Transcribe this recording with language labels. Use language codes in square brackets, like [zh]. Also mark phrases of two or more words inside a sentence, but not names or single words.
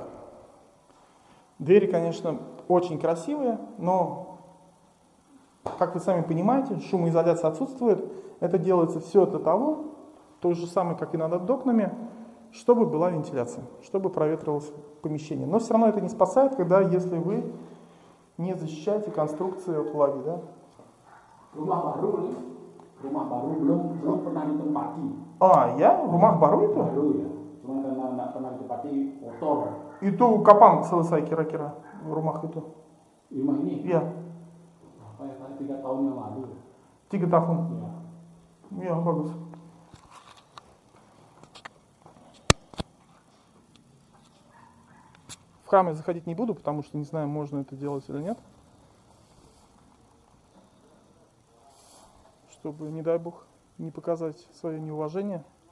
[ru] Двери, конечно, очень красивые, но, как вы сами понимаете, шумоизоляция отсутствует. Это делается все для того, то же самое, как и над окнами, чтобы была вентиляция, чтобы проветривалось помещение. Но все равно это не спасает, если вы не защищаете конструкцию от влаги. Да? [id] Rumah baru belum pernah ditempati. Ya? Rumah baru itu? Baru ya. Cuma karena nggak pernah ditempati kotor. Itu kapan selesai kira-kira rumah itu? Rumah ini? Iya. Apa ya, 3 tahun yang lalu. 3 tahun? Iya. Iya, bagus. [ru] В храм я заходить не буду, потому что не знаю, можно это делать или нет. Чтобы, не дай бог, не показать свое неуважение.